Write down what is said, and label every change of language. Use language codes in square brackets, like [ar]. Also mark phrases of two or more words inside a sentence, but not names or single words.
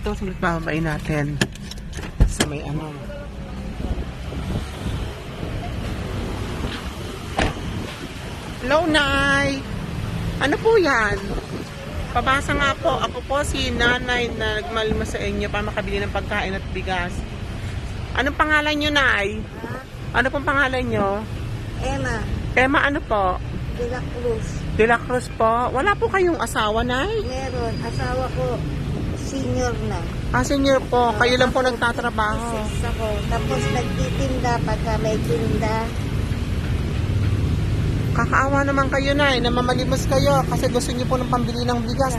[tl] dito. Saglit bababain natin. Sa may ano. Hello, Nay! Ano po yan? Pabasa nga po. Ako po si Nanay na nagmalma sa inyo para makabili ng pagkain at bigas. Anong pangalan nyo, Nay? Ano pong pangalan nyo? Emma Emma, ano po? de la Cruz. De la Cruz po. Wala po kayong asawa, Nay? Meron. Asawa ko, senior na. Senior po. Kayo lang po Ako, nagtatrabaho. Sis ako. Tapos nagtitinda pagka may tinda. Kakaawa naman kayo, Nay. Namamalimos kayo kasi gusto niyo po ng pambili ng bigas.